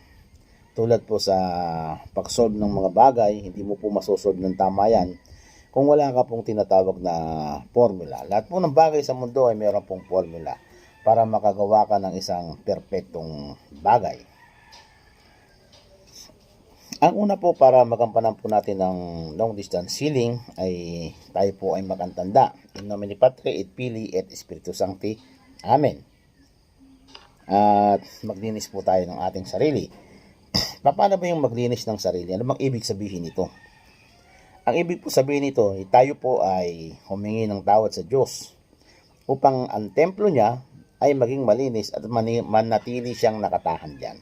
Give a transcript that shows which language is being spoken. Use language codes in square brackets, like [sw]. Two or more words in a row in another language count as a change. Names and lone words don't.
[tl] Tulad po sa pag-solve ng mga bagay, hindi mo po masosolve ng tama yan kung wala ka pong tinatawag na formula. Lahat po ng bagay sa mundo ay mayroon pong formula para makagawa ka ng isang perpektong bagay. Ang una po para magampanan po natin ng [en] long distance healing [tl] ay tayo po ay magantanda. [la] In nomine Patri et Filii et Spiritus Sancti. [tl] Amen. At maglinis po tayo ng ating sarili. Paano ba yung maglinis ng sarili? Ano bang ibig sabihin nito? Ang ibig po sabihin nito, tayo po ay humingi ng tawad sa Diyos upang ang templo niya ay maging malinis at manatili siyang nakatahan diyan.